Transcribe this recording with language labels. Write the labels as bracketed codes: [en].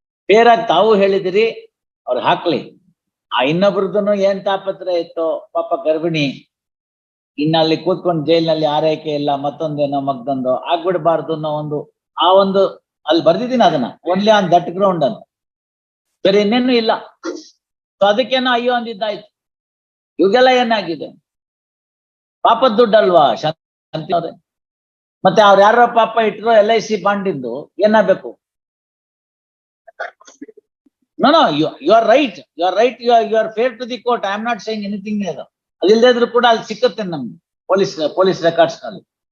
[kn] Fair ಆಗಿ ತಾವು ಹೇಳಿದಿರಿ, ಅವ್ರು ಹಾಕ್ಲಿ. ಆ ಇನ್ನೊಬ್ರದ್ದು ಏನ್ ತಾಪತ್ರ ಇತ್ತು, ಪಾಪ ಗರ್ಭಿಣಿ, ಇನ್ನಲ್ಲಿ ಕೂತ್ಕೊಂಡು ಜೈಲಿನಲ್ಲಿ ಆರೈಕೆ ಇಲ್ಲ, ಮತ್ತೊಂದೇನೋ ಮಗ್ದೊಂದು ಆಗ್ಬಿಡ್ಬಾರ್ದು ಅನ್ನೋ ಒಂದು ಅಲ್ಲಿ ಬರ್ದಿದ್ದೀನಿ ಅದನ್ನ, [en] only on that ground [kn] ಅಂತ, ಬೇರೆ ಇನ್ನೇನು ಇಲ್ಲ. ಸೊ ಅದಕ್ಕೇನೋ ಅಯ್ಯೋ ಅಂದಿದ್ದಾಯ್ತು. ಇವಾಗೆಲ್ಲ ಏನಾಗಿದೆ, ಪಾಪದ ದುಡ್ಡು ಅಲ್ವಾ ಶಾಂತಿ ಅವ್ರೆ? ಮತ್ತೆ ಅವ್ರು ಯಾರೋ ಪಾಪ ಇಟ್ರು LIC ಬಾಂಡ್ ಇದ್ದು ಏನಾಗಬೇಕು? [en] No, you are right. You are fair to the court. I am not saying anything else. [kn] ಅದಿಲ್ಲದೆ ಇದ್ರು ಕೂಡ ಅಲ್ಲಿ ಸಿಕ್ಕುತ್ತೆ ನಮ್ಗೆ ಪೊಲೀಸ್ ರೆಕಾರ್ಡ್ಸ್ ನಲ್ಲಿ.